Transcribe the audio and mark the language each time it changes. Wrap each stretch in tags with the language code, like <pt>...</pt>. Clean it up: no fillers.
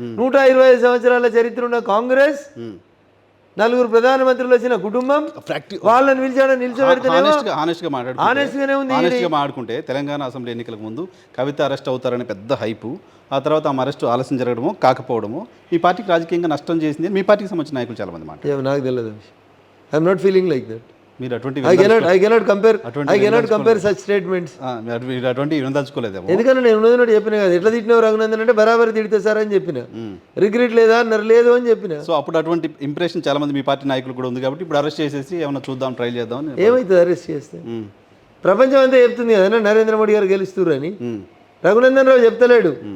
<te>125 సంవత్సరాల చరిత్ర ఉన్న కాంగ్రెస్, 4 ప్రధానమంత్రులు వచ్చిన కుటుంబం, వాళ్ళని పిలిచాడని నిలిచబెడితేనే ఉంది. ఆనెస్ట్గా మాట్లాడుకుంటే తెలంగాణ అసెంబ్లీ ఎన్నికలకు ముందు కవిత అరెస్ట్ అవుతారని పెద్ద హైపు, ఆ తర్వాత ఆమె అరెస్ట్ ఆలస్యం జరగడమో కాకపోవడమో ఈ పార్టీకి రాజకీయంగా నష్టం చేసింది. మీ పార్టీకి సంబంధించిన నాయకులు చాలా మంది మాట. నాకు తెలియదు.</te> <en>I'm not feeling like that.</en> <te>మీరు అటువంటి</te> <en>I cannot compare such statements.</en> <te>మీరు అటువంటి వినదలుచుకోలేదేమో. ఎందుకంటే నేను ఉన్నది చెప్పిన కదా, ఎట్లా తిట్టినావు రఘునందన్ అంటే బరాబర్ తిడితే సార్ అని చెప్పిన. రిగ్రెట్ లేదా అన్నారు, లేదు అని చెప్పిన. సో అప్పుడు అటువంటి ఇంప్రెషన్ చాలా మంది మీ పార్టీ నాయకులు కూడా ఉంది కాబట్టి ఇప్పుడు అరెస్ట్ చేసేసి ఏమైనా చూద్దాం, ట్రై చేద్దాం. ఏమవుతుంది అరెస్ట్ చేస్తే? ప్రపంచం అంతా చెప్తుంది కదా నరేంద్ర మోడీ గారు గెలుస్తున్నారు అని. రఘునందన్ రావు చెప్తలేడు.</te>